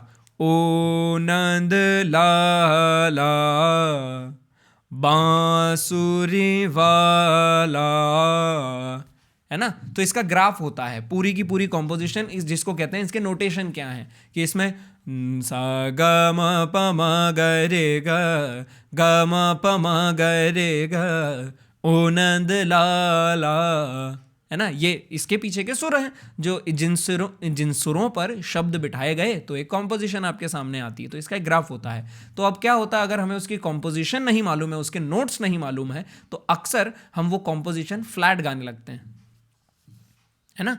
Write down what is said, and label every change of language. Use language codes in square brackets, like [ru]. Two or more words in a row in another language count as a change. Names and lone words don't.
[hi] ओ नंद ला ला बांसुरी वाला, है ना। तो इसका ग्राफ होता है पूरी की पूरी कॉम्पोजिशन, इस जिसको कहते हैं, इसके नोटेशन क्या है कि इसमें सा ग म प म ग रे ग म प म ग रे ग ओ नंद ला ला, है ना। ये इसके पीछे के सुर हैं, जो जिन सुरों पर शब्द बिठाए गए तो एक कॉम्पोजिशन आपके सामने आती है। तो इसका एक ग्राफ होता है। तो अब क्या होता है, अगर हमें उसकी कॉम्पोजिशन नहीं मालूम है, उसके नोट्स नहीं मालूम है, तो अक्सर हम वो कॉम्पोजिशन फ्लैट गाने लगते हैं, है ना।